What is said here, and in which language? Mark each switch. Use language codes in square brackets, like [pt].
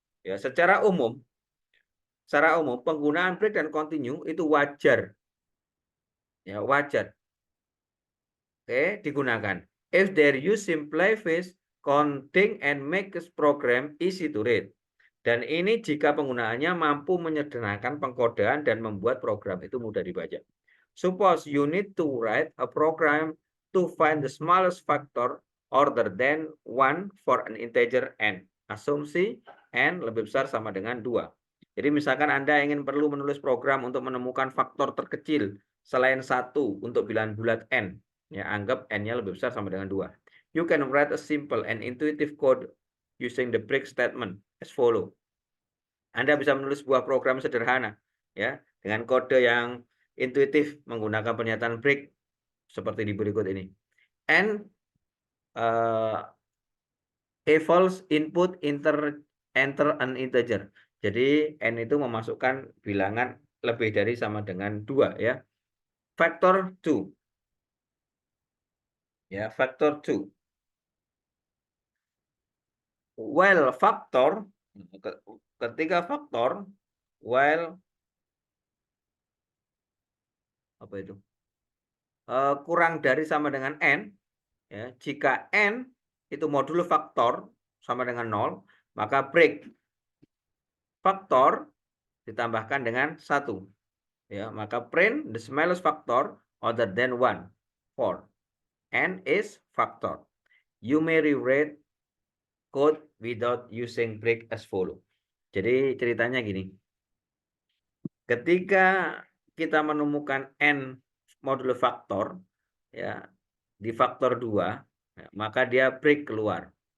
[id] Ya, secara umum penggunaan break dan continue itu wajar. Ya, wajar. digunakan. [en] If their use simplifies counting and makes program easy to read. [id] Dan ini jika penggunaannya mampu menyederhanakan pengkodean dan membuat program itu mudah dibaca. [en] Suppose you need to write a program to find the smallest factor other than 1 for an integer n. [id] Asumsi n lebih besar sama dengan 2. Jadi misalkan Anda ingin perlu menulis program untuk menemukan faktor terkecil selain 1 untuk bilangan bulat n. Ya, anggap n-nya lebih besar sama dengan 2. [en] You can write a simple and intuitive code using the break statement as follow. [id] Anda bisa menulis sebuah program sederhana ya dengan kode yang intuitif menggunakan pernyataan break seperti di berikut ini. [en] And equals input enter an integer. [id] Jadi n itu memasukkan bilangan lebih dari sama dengan 2 ya. [en] Factor 2. [id] Ya, factor 2. While factor ketika faktor while apa itu? Kurang dari sama dengan n ya, jika n itu modulo faktor sama dengan 0, maka break faktor ditambahkan dengan 1. Ya, maka [en] print the smallest factor other than 1 for n is factor. You may rewrite code without using break as follow. [id] Jadi ceritanya gini. Ketika kita menemukan n modulo faktor ya di faktor 2, ya, maka dia break keluar.